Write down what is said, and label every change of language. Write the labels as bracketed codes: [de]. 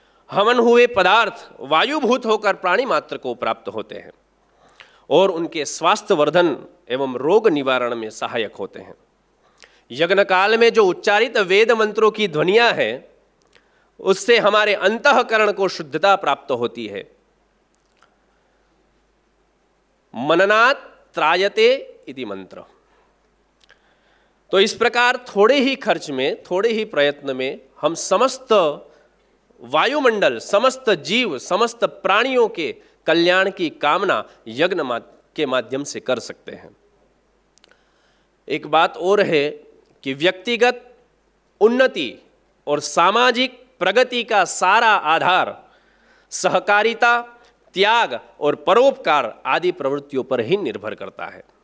[hi] हवन हुए पदार्थ वायुभूत होकर प्राणी मात्र को प्राप्त होते हैं और उनके स्वास्थ्यवर्धन एवं रोग निवारण में सहायक होते हैं। यज्ञ काल में जो उच्चारित वेद मंत्रों की ध्वनियां हैं उससे हमारे अंतःकरण को शुद्धता प्राप्त होती है। [sa] मननात् त्रायते इति मंत्र। [hi] तो इस प्रकार थोड़े ही खर्च में, थोड़े ही प्रयत्न में हम समस्त वायुमंडल, समस्त जीव, समस्त प्राणियों के कल्याण की कामना यज्ञ के माध्यम से कर सकते हैं। एक बात और है कि व्यक्तिगत उन्नति और सामाजिक प्रगति का सारा आधार सहकारिता, त्याग और परोपकार आदि प्रवृत्तियों पर ही निर्भर करता है।